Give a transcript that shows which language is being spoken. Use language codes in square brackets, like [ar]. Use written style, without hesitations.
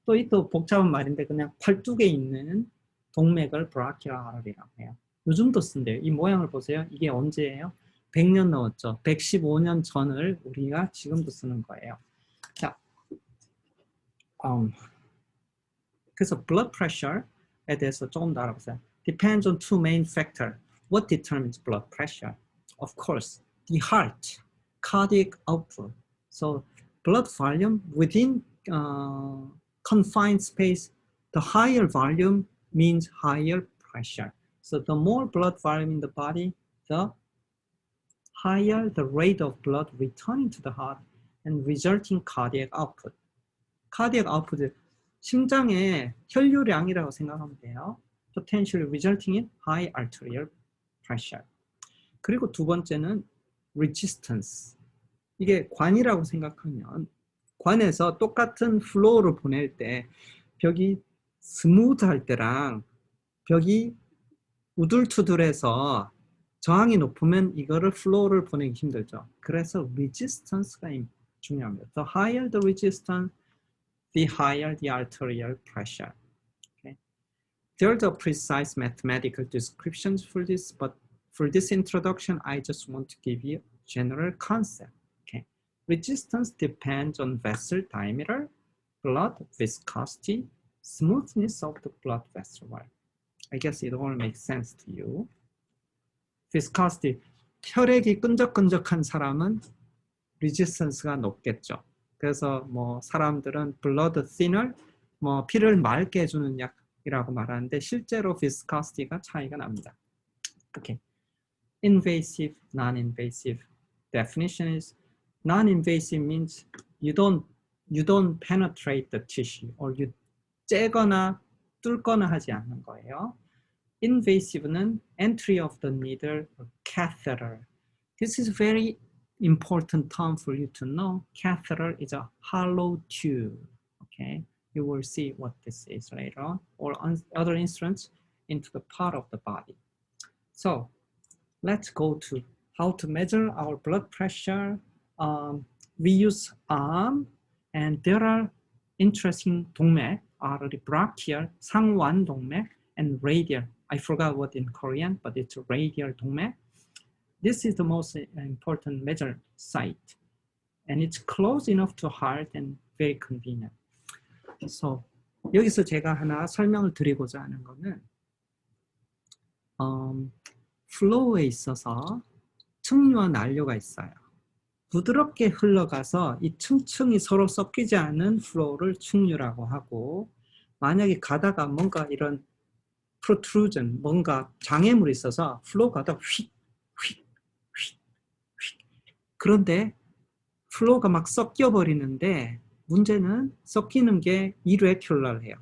[ko] 또 복잡한 말인데 그냥 팔뚝에 있는 동맥을 brachial artery라고 해요. 요즘도 쓴대요. 이 모양을 보세요. 이게 언제예요? 100년 넘었죠. 115년 전을 우리가 지금도 쓰는 거예요. 자, 그래서 blood pressure에 대해서 조금 더 알아보세요. [en] Depends on two main factors. What determines blood pressure? Of course, the heart, cardiac output. So blood volume within confined space, the higher volume means higher pressure. So the more blood volume in the body, the higher the rate of blood returning to the heart and resulting cardiac output. [ko] cardiac output, 심장의 혈류량이라고 생각하면 돼요. [en] Potentially resulting in high arterial pressure. [ko] 그리고 두 번째는 resistance. 이게 관이라고 생각하면 관에서 똑같은 플로우를 보낼 때 벽이 스무드할 때랑 벽이 우둘투둘해서 저항이 높으면 이거를 플로우를 보내기 힘들죠. 그래서 resistance가 중요합니다. [en] The higher the resistance, the higher the arterial pressure. Okay. There's a precise mathematical descriptions for this, but for this introduction, I just want to give you a general concept. Okay. Resistance depends on vessel diameter, blood viscosity, smoothness of the blood vessel wall. I guess it all makes sense to you. [ko] Viscosity, 혈액이 끈적끈적한 사람은 resistance가 높겠죠. 그래서 뭐 사람들은 blood thinner, 뭐 피를 맑게 해주는 약이라고 말하는데 실제로 viscosity가 차이가 납니다. [en] Okay. Invasive, non-invasive. Definition is non-invasive means you don't penetrate the tissue or you [ko] 째거나 뚫거나 하지 않는 거예요. [en] Invasive는 entry of the needle or catheter. This is very important term for you to know. Catheter is a hollow tube. Okay, you will see what this is later on, or other instruments into the part of the body. So let's go to how to measure our blood pressure. We use arm, and there are interesting 동맥, artery, brachial, 상완 동맥, and radial. I forgot what in Korean, but it's radial 동맥. This is the most important measure site, and it's close enough to heart and very convenient. [ko] So 여기서 제가 하나 설명을 드리고자 하는 거는 플로우에 있어서 층류와 난류가 있어요. 부드럽게 흘러가서 이 층층이 서로 섞이지 않는 플로우를 층류라고 하고, 만약에 가다가 뭔가 이런 protrusion, 뭔가 장애물이 있어서 플로우가 더 휙 그런데 플로우가 막 섞여 버리는데 문제는 섞이는 게 irregular해요.